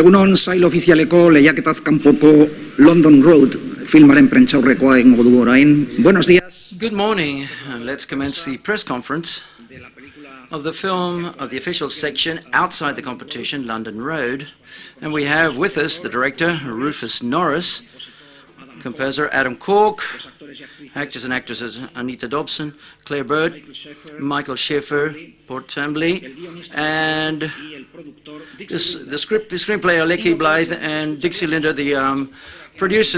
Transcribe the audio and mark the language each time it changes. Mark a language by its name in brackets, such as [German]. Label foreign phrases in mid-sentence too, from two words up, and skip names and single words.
[Basque] Egunon sail ofizialeko lehiaketaz kanpoko London Road filmaren prentsaurrekoa egingo dugu orain. [Spanish] Buenos días. [English] Good morning. Let's commence the press conference of the film of the official section outside the competition, London Road. And we have with us the director, Rufus Norris, composer Adam Cork, actors and actresses Anita Dobson, Claire Bird, Michael Schaeffer, Port Tremblay, and the screenplay Aleki Blythe and Dixie Linder, the producers.